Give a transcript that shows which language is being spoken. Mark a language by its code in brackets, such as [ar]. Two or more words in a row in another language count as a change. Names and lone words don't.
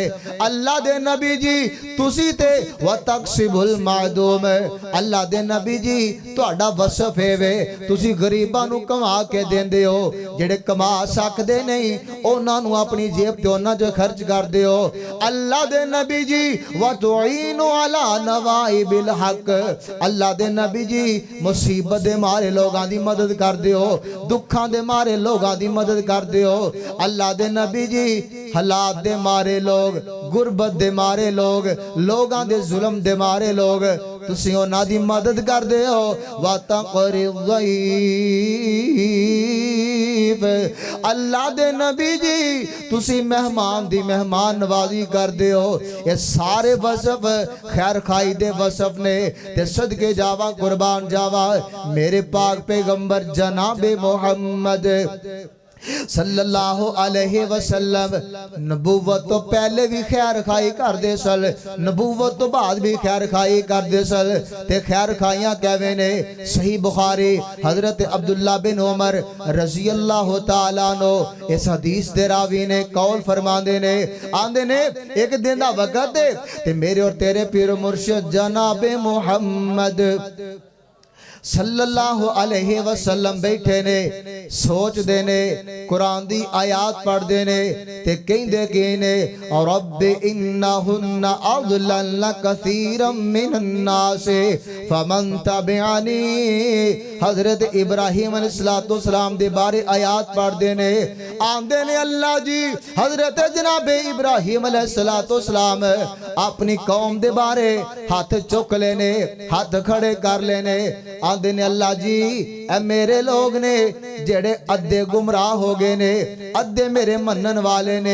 [pa] اللہ دے نبی جی تسی تے [ar] وتكسب المعدوم, [pa] اللہ دے نبی جی تہاڈا وصف ہے وے تسی غریباں نوں کما کے دیندے ہو، جیہڑے کما سکدے نہیں انہاں نوں اپنی جیب تے انہاں جو خرچ کردے ہو. اللہ دے نبی جی [ar] وتعين على نوائب الحق, [pa] اللہ دے نبی جی مصیبت دے مارے لوگاں دی مدد کردے ہو، دکھاں دے مارے لوگاں دی مدد کردے ہو. اللہ دے نبی جی حالات دے مارے لوگ، غربت دے مارے لوگ، لوگاں دے ظلم دے مارے لوگ تسی انہاں دی مدد کردے ہو. وتقریض اللہ دے نبی جی تسی مہمان دی مہمان نوازی کردے ہو. یہ سارے وصف خیر خواہی دے وصف نے تے صدقے جاواں قربان جاواں میرے پاک پیغمبر جنابِ محمد [ar] صلى الله عليه وسلم [pa] نبوت توں پہلے بھی خیر خواہی کردے سن، نبوت توں بعد بھی خیر خواہی کردے سن. تے خیر خواہیاں کہوے نے صحیح بخاری حضرت عبداللہ بن عمر [ar] رضي الله تعالى نو [pa] اس حدیث دے راوی نے قول فرماندے نے آندے نے ایک دن دا وقت تے میرے اور تیرے پیر مرشد جنابِ محمد [ar] صلى الله عليه وسلم [pa] بیٹھے نے سوچدے نے قرآن دی آیات پڑھدے نے تے کہندے کہ نے [ar] رب إنهن أضللن كثيرا من الناس فمن تبعني. [pa] حضرت ابراہیم علیہ السلام دے بارے آیات پڑھدے نے آندے نے اللہ جی حضرت جنابِ ابراہیم علیہ السلام اپنی قوم دے بارے ہاتھ چک لینے ہاتھ کھڑے کر لینے آندے نے اللہ جی اے میرے لوگ نے جیہڑے ادھے گمراہ ہو گئے نے ادھے میرے منن والے نے.